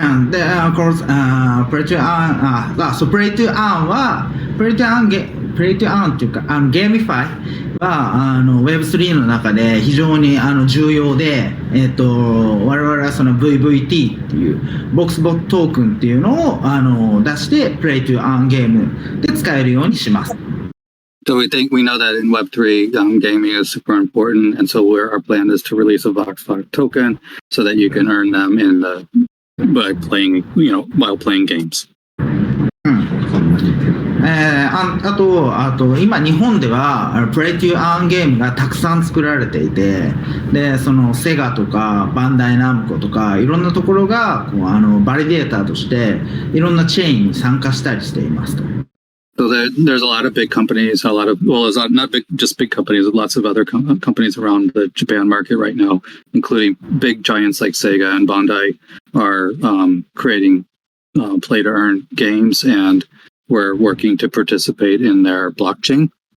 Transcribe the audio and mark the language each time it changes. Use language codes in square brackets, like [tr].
[ja] で、 [en] of course, [ja] プレイトゥアーン、プレイトゥアーンは、プレイトゥアーンっていうか、ゲーミファイはWeb3 の中で非常に重要で、我々はその VVT っていう、Voxvot トークンっていうのを出して、プレイトゥアーンゲームで使えるようにします。 [en] So we know that in Web3, gaming is super important, and so our plan is to release a Voxvot token so that you can earn them by playing, while playing games. [ja] あと今日本ではプレイトゥアーンゲームがたくさん作られていて、でそのセガとかバンダイナムコとかいろんなところがバリデーターとしていろんなチェーンに参加したりしていますと。 [en] So there's a lot of big companies, there's not just big companies, lots of other companies around the Japan market right now, including big giants like Sega and Bandai, are creating play-to-earn games, and we're working to participate in their blockchain.